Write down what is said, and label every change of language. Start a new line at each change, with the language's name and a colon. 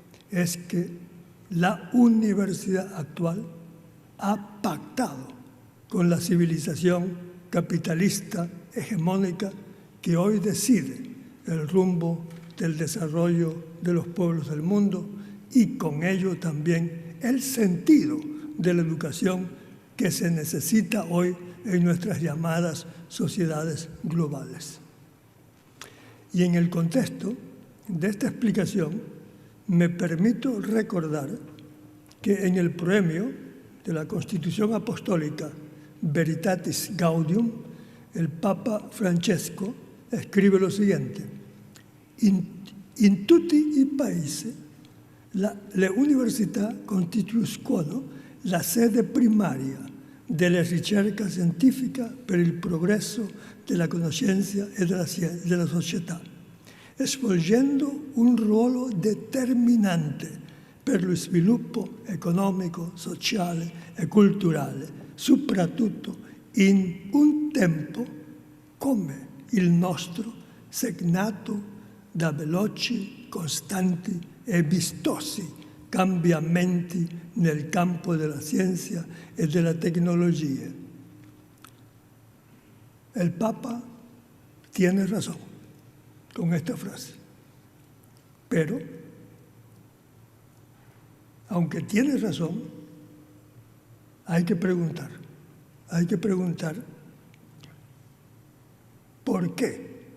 Spanish: es que la universidad actual ha pactado con la civilización capitalista hegemónica que hoy decide el rumbo del desarrollo de los pueblos del mundo y con ello también el sentido de la educación que se necesita hoy en nuestras llamadas sociedades globales. Y en el contexto de esta explicación me permito recordar que en el proemio de la Constitución Apostólica Veritatis Gaudium, el Papa Francesco escribe lo siguiente:
Italian: in tutti i paesi le università costituiscono la sede primaria della ricerca scientifica per il progresso della conoscenza e della società, svolgendo un ruolo determinante per lo sviluppo economico, sociale e culturale, soprattutto in un tempo come il nostro, segnato da veloci, costanti e vistosi cambiamenti nel campo della scienza e della tecnologia.
Spanish: El Papa tiene razón con esta frase, pero, aunque tiene razón, hay que preguntar ¿por qué?